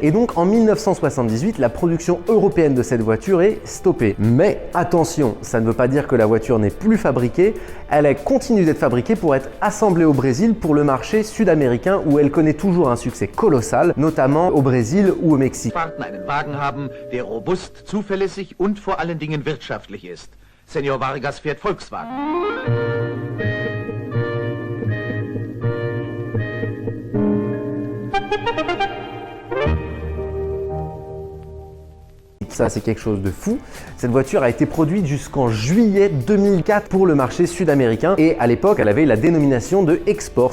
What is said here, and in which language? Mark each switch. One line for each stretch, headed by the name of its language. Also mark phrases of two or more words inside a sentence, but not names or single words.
French: Et donc en 1978, la production européenne de cette voiture est stoppée. Mais attention, ça ne veut pas dire que la voiture n'est plus fabriquée. Elle continue d'être fabriquée pour être assemblée au Brésil pour le marché sud-américain où elle connaît toujours un succès colossal, notamment au Brésil ou au Mexique.
German: Einen Wagen haben, der robust, zuverlässig und vor allen Dingen wirtschaftlich ist. Senor Vargas fährt Volkswagen.
French: Ça, c'est quelque chose de fou. Cette voiture a été produite jusqu'en juillet 2004 pour le marché sud-américain et à l'époque, elle avait la dénomination de Export.